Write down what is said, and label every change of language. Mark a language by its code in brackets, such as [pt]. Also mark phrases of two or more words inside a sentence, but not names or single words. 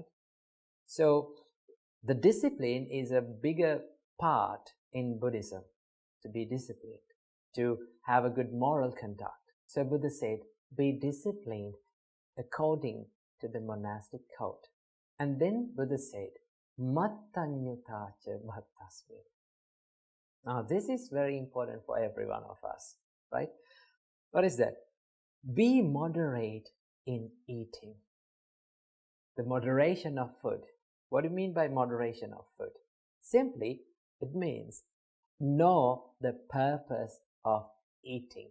[en] So the discipline is a bigger part in Buddhism, to be disciplined, to have a good moral conduct. So Buddha said, be disciplined according to the monastic code. And then Buddha said, [pi] Mattanyuta cha bhattasmin. [en] Now this is very important for every one of us, right? What is that? Be moderate in eating. The moderation of food. What do you mean by moderation of food? Simply, it means know the purpose of eating.